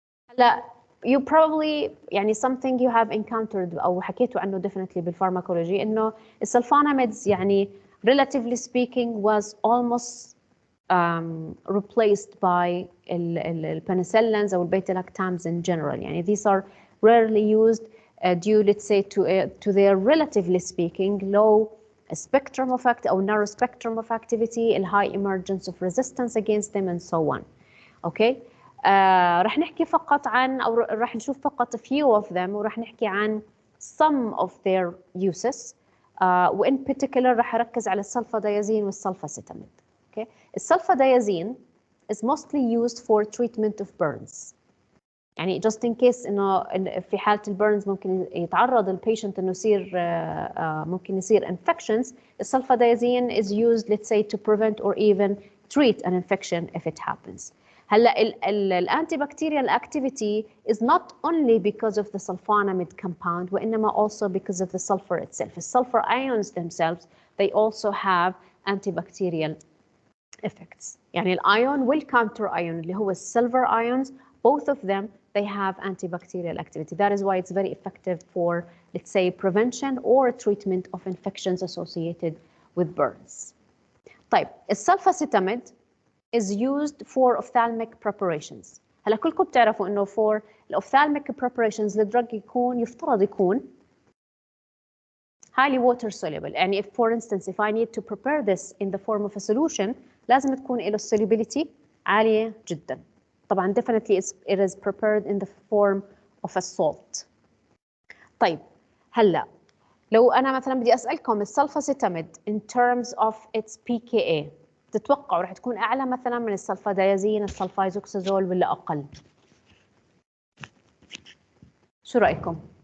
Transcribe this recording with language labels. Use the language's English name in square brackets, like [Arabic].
[English] هلا you probably يعني something you have encountered [Arabic] أو حكيتوا عنه [English] definitely بالفارماكولوجي إنه الsulfonamides يعني relatively speaking was almost replaced by الpenicillins أو البيتا-lactams in general. يعني these are rarely used due, let's say, to their relatively speaking low spectrum of or narrow spectrum of activity, a high emergence of resistance against them, and so on. Okay. [Arabic] راح نحكي فقط عن أو راح نشوف فقط [English] few of them [Arabic] وراح نحكي عن [English] some of their uses. [Arabic] وإن particular راح أركز على السلفاديازين والسلفاسيتاميد. [English] Okay. السلفاديازين is mostly used for treatment of burns. [Arabic] يعني [English] just in case [Arabic] إنه في حالة البرنز ممكن يتعرض البيشنت إنه يصير ممكن يصير infections. [English] السلفاديازين is used let's say to prevent or even treat an infection if it happens. هلا الantibacterial activity is not only because of the sulfonamide compound [Arabic] وإنما [English] also because of the sulfur itself. The sulfur ions themselves they also have antibacterial effects. يعني الion والcounter ion [Arabic] اللي هو [English] silver ions both of them they have antibacterial activity. That is why it's very effective for, let's say, prevention or treatment of infections associated with burns. طيب, السلفاسيتاميد is used for ophthalmic preparations. [Arabic] هلا كلكم بتعرفوا إنه [English] for ophthalmic preparations [Arabic] الدرج يفترض يكون [English] highly water soluble. يعني if for instance if I need to prepare this in the form of a solution [Arabic] لازم تكون له [English] solubility [Arabic] عالية جدا. طبعا [English] definitely it is prepared in the form of a salt. [Arabic] طيب هلا لو أنا مثلا بدي أسألكم السلفاسيتاميد [English] in terms of its pKa [Arabic] تتوقعوا رح تكون أعلى مثلا من السلفاديازين السلفايزوكسازول ولا أقل؟ شو رأيكم؟